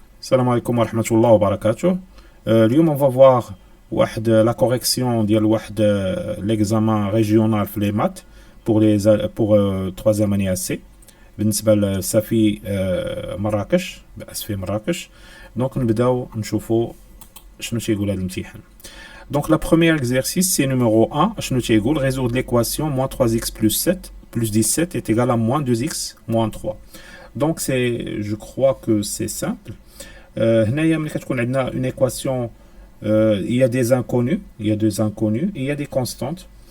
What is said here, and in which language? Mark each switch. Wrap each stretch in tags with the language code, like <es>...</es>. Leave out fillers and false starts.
<ar>السلام عليكم ورحمة الله وبركاته.</ar> <fr>اليوم on va voir la correction ديال l'examen régional في les maths pour troisième année AC</fr> <ar>بالنسبة لسفي مراكش بأسفي مراكش. دونك نبداو نشوفو شنو تيقول هذا الامتحان.</ar> <fr>Donc la première exercice c'est numéro 1.</fr> <ar>شنو تيقول</ar> <fr>résoudre l'équation moins 3x plus 7 plus 17 est égal à moins 2x moins 3. Donc je crois que c'est simple.</fr> <ar>هنايا ملي كتكون عندنا</ar> <fr>une équation, il y a des inconnus, et il y a des constantes.</fr>